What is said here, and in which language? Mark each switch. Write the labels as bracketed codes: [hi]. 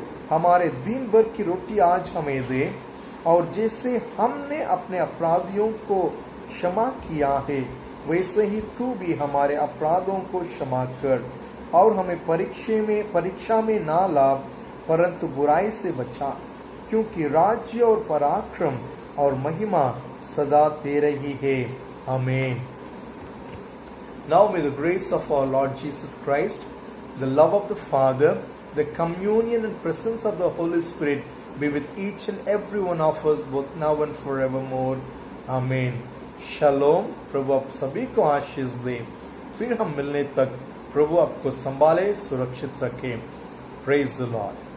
[hi] हमारे दिन भर की रोटी आज हमें दे, और जैसे हमने अपने अपराधियों को क्षमा किया है वैसे ही तू भी हमारे अपराधों को क्षमा कर, और हमें परीक्षा में ना ला, परंतु बुराई से बचा, क्योंकि राज्य और पराक्रम और महिमा सदा तेरे ही है. आमीन. [en] Now may the grace of our Lord Jesus Christ, the love of the Father, the communion and presence of the Holy Spirit be with each and every one of us both now and forevermore. [hi] Amen. Shalom. प्रभु आप सभी को आशीष दे. फिर हम मिलने तक प्रभु आपको संभाले, सुरक्षित रखे. [en] Praise the Lord.